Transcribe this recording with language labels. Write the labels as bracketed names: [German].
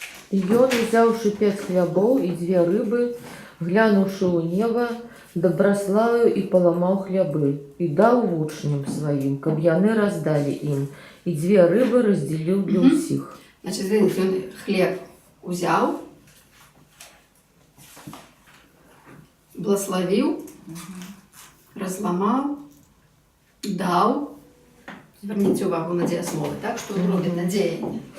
[Belarusian] І ён, узяўшы 5 хлябоў і 2 рыбы, глянуўшы ў неба, добраславіў і паламаў хлябы, і даў вучням сваім, каб яны раздалі ім, і 2 рыбы раздзеліў для ўсіх. [Russian] Значит, видите, он хлеб взял, благословил, разломал, дал. [Ukrainian] Зверніть увагу на дієслови, так, що він робить на діяння.